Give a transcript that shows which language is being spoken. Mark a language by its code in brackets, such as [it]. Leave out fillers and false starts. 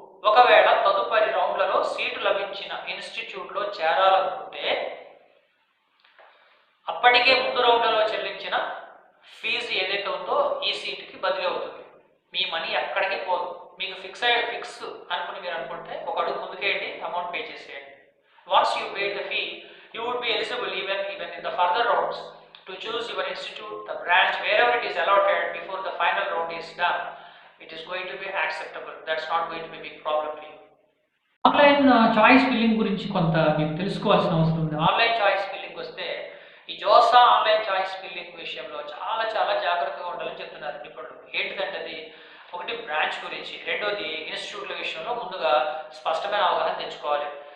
[te] ఒకవేళ తదుపరి రౌండ్లలో సీటు లభించిన ఇన్స్టిట్యూట్లో చేరాలనుకుంటే అప్పటికే ముందు రౌండ్లలో చెల్లించిన ఫీజు ఏదైతే ఉందో ఈ సీటుకి బదిలీ అవుతుంది. మీ మనీ ఎక్కడికి పోదు. మీకు ఫిక్స్ అనుకుని మీరు అనుకుంటే ఒక అడుగు ముందుకేయండి, అమౌంట్ పే చేసేయండి. [en] Once you paid the fee you would be eligible even in the further rounds to choose your institute, the branch, wherever it is allotted before the final round is done. It is going to be acceptable. That's not going to be a big problem for you. [te] Online choice filling గురించి కొంత మీకు తెలుసుకోవాల్సిన అవసరం ఉంది. Online choice filling వస్తే ఈ JoSAA online choice filling విషయంలో చాలా జాగ్రత్తగా ఉండాలని చెప్తున్నారు నిపుణులు. ఏంటిదంటే అది ఒకటి బ్రాంచ్ గురించి, రెండోది ఇన్స్టిట్యూట్ల విషయంలో ముందుగా స్పష్టమైన అవగాహన తెచ్చుకోవాలి.